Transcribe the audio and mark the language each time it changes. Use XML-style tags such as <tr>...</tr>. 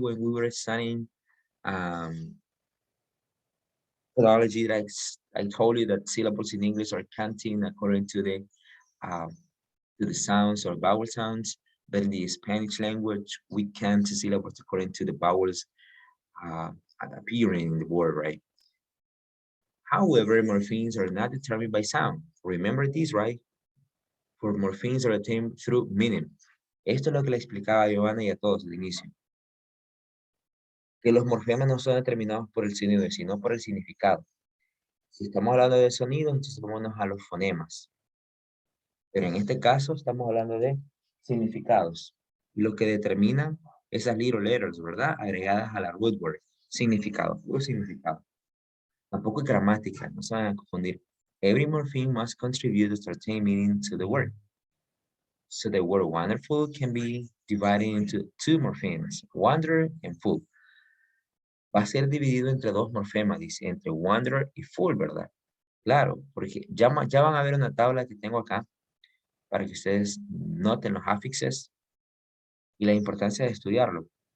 <en>When we were studying philology, that I told you that syllables in English are counting according to the sounds or vowel sounds. but in the Spanish language, we count the syllables according to the vowels appearing in the word, right? However, morphemes are not determined by sound. Remember this, right? For morphemes are attained through meaning.</en> <es>Esto es lo que le explicaba a Giovanna y a todos al inicio. Que los morfemas no son determinados por el sonido, sino por el significado. Si estamos hablando de sonidos, entonces vámonos a los fonemas. Pero en este caso estamos hablando de significados. Lo que determina esas</es> <en>little letters,</en> <es>¿verdad? Agregadas a la root word. Significado, puro significado. Tampoco es gramática, no se van a confundir.</es> <en>Every morpheme must contribute a certain meaning to the word. So the word wonderful can be divided into two morphemes, wonder and full.</en> <es>Va a ser dividido entre dos morfemas, dice, entre wonder y full, ¿verdad? Claro, porque ya van a ver una tabla que tengo acá para que ustedes noten los afixes y la importancia de estudiarlo.</es>